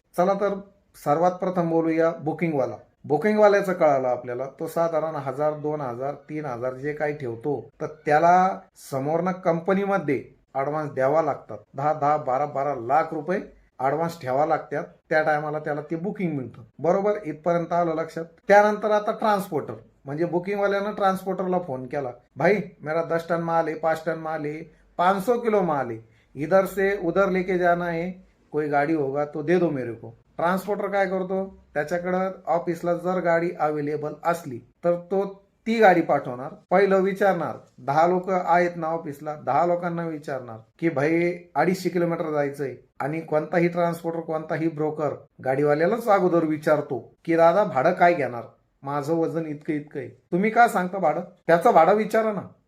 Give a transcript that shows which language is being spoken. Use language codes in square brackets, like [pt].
[mr] चला तर सर्वात प्रथम बोलूया बुकिंगवाला. बुकिंगवाल्याचं कळालं आपल्याला, तो साधारण 1000, 2000, 3000 जे काही ठेवतो तर त्याला समोरनं कंपनीमध्ये ऍडव्हान्स द्यावा लागतात. 10-10, 12-12 लाख रुपये ऍडव्हान्स ठेवा लागतात. त्या टायमाला त्याला ते बुकिंग मिळतं. बरोबर, इथपर्यंत आलं लक्षात? त्यानंतर आता ट्रान्सपोर्टर, म्हणजे बुकिंगवाल्यानं ट्रान्सपोर्टरला फोन केला, [hi] भाई मेरा 10 टन माल है, 5 टन माल है, 500 किलो माल है, इधर से उधर लेके जाना है, कोई गाडी होगा तो दे दो मेरे को. [mr] ट्रान्सपोर्टर काय करतो, त्याच्याकडं ऑफिसला जर गाडी अवेलेबल असली तर तो ती गाडी पाठवणार. पहिलं विचारणार, 10 लोक आहेत ना ऑफिसला, 10 लोकांना विचारणार की भाई 250 किलोमीटर जायचंय. आणि कोणताही ट्रान्सपोर्टर, कोणताही ब्रोकर गाडीवाल्यालाच अगोदर विचारतो की दादा भाडं काय घेणार, माझं वजन इतकं आहे, तुम्ही काय सांगता भाडं, त्याचं भाडं विचारा ना.